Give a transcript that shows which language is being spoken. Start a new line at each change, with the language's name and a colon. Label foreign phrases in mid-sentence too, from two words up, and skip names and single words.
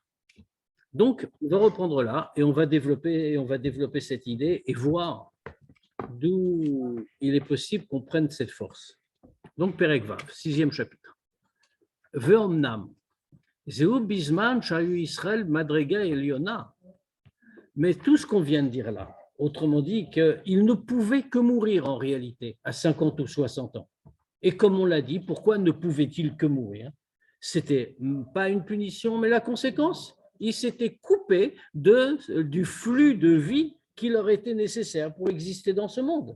French: Donc, on va reprendre là et on va développer cette idée et voir d'où il est possible qu'on prenne cette force. Donc,
Hebrew: פרק ו,
French: 6e chapitre.
Hebrew: ואמנם זהו בזמן שהיו ישראל מדרגה עליונה.
French: Mais tout ce qu'on vient de dire là, autrement dit, qu'il ne pouvait que mourir en réalité à 50 ou 60 ans. Et comme on l'a dit, pourquoi ne pouvait-il que mourir? C'était pas une punition, mais la conséquence. Il s'était coupé du flux de vie qui leur était nécessaire pour exister dans ce monde.